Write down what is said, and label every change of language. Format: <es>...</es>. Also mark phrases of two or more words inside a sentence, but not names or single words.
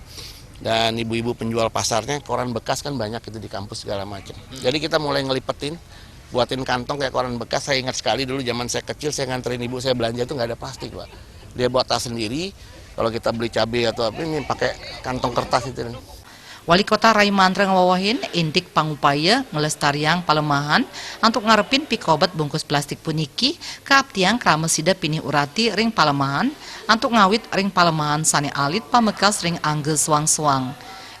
<id>Dan ibu-ibu penjual pasarnya koran bekas kan banyak itu di kampus segala macam. Jadi kita mulai ngelipetin, buatin kantong kayak koran bekas. Saya ingat sekali dulu zaman saya kecil saya nganterin ibu saya belanja itu nggak ada plastik, Pak. Dia buat tas sendiri. Kalau kita beli cabai atau apa ini pakai kantong kertas itu.</id> <ban>Wali Kota Rai Mantra ngawawahin indik pangupaya ngelestariang palemahan untuk ngarepin pikobat bungkus plastik puniki keaptiang krama sida pinih urati ring palemahan untuk ngawit ring palemahan sane alit pamekas ring angge suang-suang.</ban>